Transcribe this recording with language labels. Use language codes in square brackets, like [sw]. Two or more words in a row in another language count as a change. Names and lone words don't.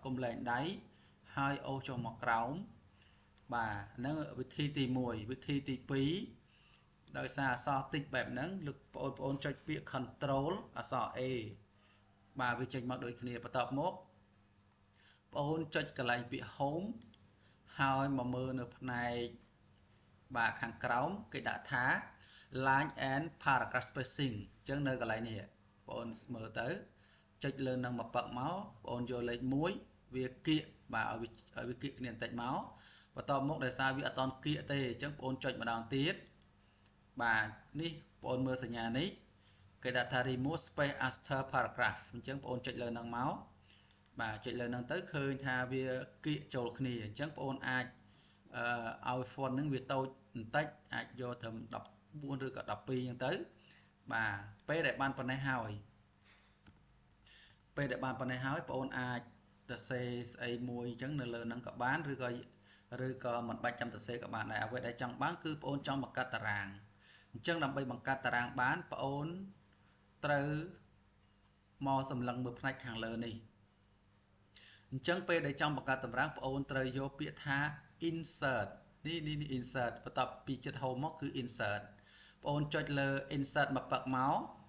[km] គុំលែងដៃហើយអូសចុះមកក្រោមបាទហ្នឹងវិធីទី1វិធីទី2ដោយសារអក្សរតិចបែបហ្នឹងលោកបងប្អូនចុចពាក្យ control អក្សរ A បាទវាចេញមកដូចគ្នាបន្ទាប់ មកបងអូនចុចកន្លែងពាក្យ home ហើយមកមើលនៅផ្នែកបាទខាងក្រោមគេដាក់ថា [en] line and paragraph spacing [km] អញ្ចឹងនៅកន្លែងនេះបង អូនមើលទៅចុចលើនឹងមកប៉ឹកមកបងអូនយកលេខ1វាគៀកបាទឲ្យវាគៀកគ្នា បន្តិចមកបន្ទាប់មកដោយសារវាអត់តន់គៀកទេអញ្ចឹងបងអូនចុចម្ដងទៀតបាទនេះបងអូនមើលសញ្ញានេះគេដាក់ថា [en] remove space after paragraph [km] អញ្ចឹងបងអូនចុចលើនឹងមកបាទចុចលើនឹងទៅឃើញថាវាគៀកចូលគ្នាអញ្ចឹងបងអូនអាចឲ្យ font ហ្នឹងវាតូចបន្តិចអាចយកត្រឹម14ឬក៏12អញ្ចឹងទៅបាទពេលដែលបានប៉ុណ្ណេះហើយ បងអូនអាចទៅសេស្អីមួយអញ្ចឹងនៅលើហ្នឹងក៏បានឬក៏មិនបាច់ចាំទៅសេក៏បានដែរអ្វីដែលចង់បានគឺបងអូនចង់បង្កើតតារាងអញ្ចឹងដើម្បីបង្កើតតារាងបានបងអូនត្រូវមកសម្លឹងមើលផ្នែកខាងលើនេះអញ្ចឹងពេលដែលចង់បង្កើតតារាងបងអូនត្រូវយកពាក្យថា insert នេះ insert បន្ទាប់ពីចិត្ត home មកគឺ insert បងអូនចុចលើ insert មកប៉ឹកមក